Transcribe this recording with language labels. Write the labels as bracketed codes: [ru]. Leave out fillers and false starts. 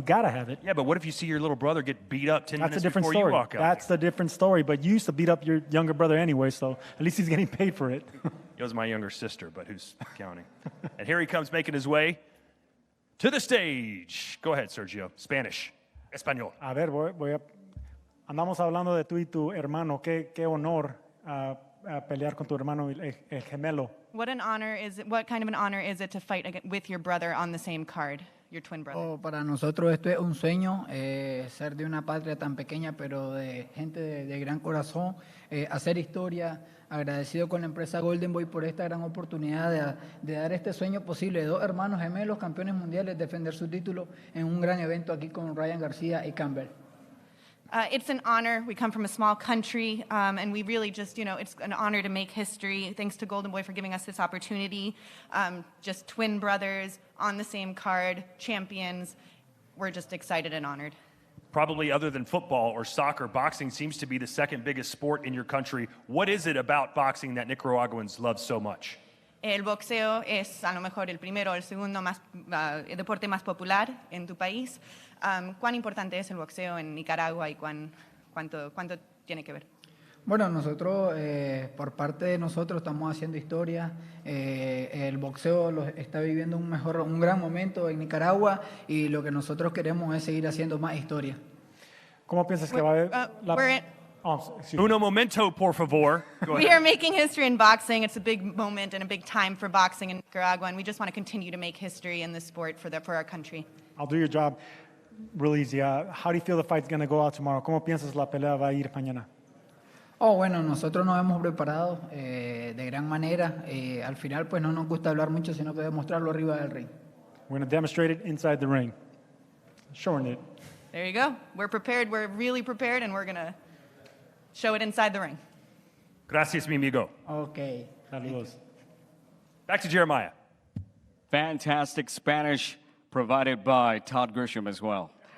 [en] You got to have it. Yeah, but what if you see your little brother get beat up 10 minutes before story. You walk out? That's a different story, but you used to beat up your younger brother anyway, so at least he's getting paid for it. It was my younger sister, but who's counting? And here he comes making his way to the stage. Go ahead, Sergio. Spanish. Español. [es] A ver, andamos hablando de tú y tu hermano. Qué honor pelear con tu hermano el gemelo. [en] What kind of an honor is it to fight with your brother on the same card, your twin brother? [es] Oh, para nosotros esto es un sueño, ser de una patria tan pequeña, pero de gente de gran corazón, hacer historia. Agradecido con la empresa Golden Boy por esta gran oportunidad de dar este sueño posible de 2 hermanos gemelos, campeones mundiales, defender su título en un gran evento aquí con Ryan Garcia y Campbell. [en] It's an honor. We come from a small country, and we really just, it's an honor to make history. Thanks to Golden Boy for giving us this opportunity. Just twin brothers on the same card, champions. We're just excited and honored. Probably other than football or soccer, boxing seems to be the second biggest sport in your country. What is it about boxing that Nicaraguans love so much? [es] El boxeo es a lo mejor el primero o el segundo deporte más popular en tu país. ¿Cuán importante es el boxeo en Nicaragua y cuánto tiene que ver? Bueno, nosotros, por parte de nosotros, estamos haciendo historia. El boxeo está viviendo un gran momento en Nicaragua y lo que nosotros queremos es seguir haciendo más historia. ¿Cómo piensas que va a haber Uno momento, por favor. [en] We are making history in boxing. It's a big moment and a big time for boxing in Nicaragua, and we just want to continue to make history in this sport for our country. I'll do your job real easy. How do you feel the fight's going to go out tomorrow? [es] ¿Cómo piensas la pelea va a ir mañana? Oh, bueno, nosotros nos hemos preparado de gran manera. Al final, pues no nos gusta hablar mucho, sino que demostrarlo arriba del ring. [en] We're going to demonstrate it inside the ring. Showing it. There you go. We're prepared. We're really prepared, and we're going to show it inside the ring. [es] Gracias, mi amigo. [en] Okay. [es] Saludos. [en] Back to Jeremiah. Fantastic Spanish provided by Todd Grisham as well.